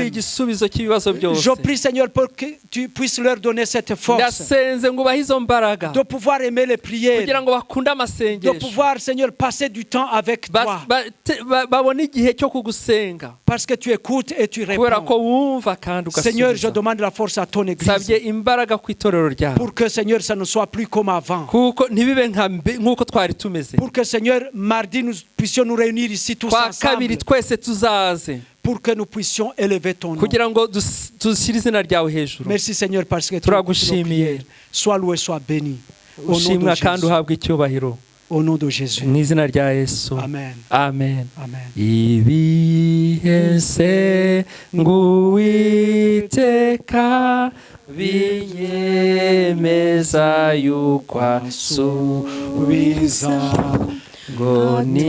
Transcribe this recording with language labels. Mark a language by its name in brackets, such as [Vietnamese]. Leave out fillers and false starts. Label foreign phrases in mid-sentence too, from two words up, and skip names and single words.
[Kinyarwanda] igisubizo cy'ibibazo byose. [French] Je prie, Seigneur, pour que tu puisses leur donner cette force [Kinyarwanda] ndasenze ngo ubahe izo mbaraga [French] de pouvoir aimer les prières, [Kinyarwanda] kugira ngo bakunde [French] de [Kinyarwanda] amasengesho, [French] pouvoir, Seigneur, passer du temps avec toi, [Kinyarwanda] babone igihe cyo kugusenga [French] parce que tu écoutes et tu [Kinyarwanda] kubera ko [French] réponds. [Kinyarwanda] wumva kandi [French] Seigneur, je [Kinyarwanda] ugasubiza. [French] demande la force à ton église [Kinyarwanda] nsabye imbaraga ku itorero ryawe [French] pour que, Seigneur, ça ne soit plus comme avant. [Kinyarwanda] kuko ntibibe nk'uko twari tumeze. [French] Pour que, Seigneur, mardi, nous puissions nous réunir ici tous [Kinyarwanda] kwa [French] ensemble [Kinyarwanda] kabiri twese tuzaze [French] pour que nous puissions élever ton nom. [Kinyarwanda] kugira ngo dushyire izina ryawe hejuru. [French] Merci, Seigneur, parce que tu écoutes nos [Kinyarwanda] Turagushimiye. [French] prières. Sois loué, sois béni. Au nom [Kinyarwanda] ushimwa [French] de [Kinyarwanda] kandi [French] Jésus. [Kinyarwanda] uhabwe icyubahiro [French] Au nom de Jésus. [Kinyarwanda] mu izina rya Yesu, [French] Amen. [Kinyarwanda] amen. [French] Amen. [Kinyarwanda] ibihese ng'uwiteka binyemeza yuko asubiza ngo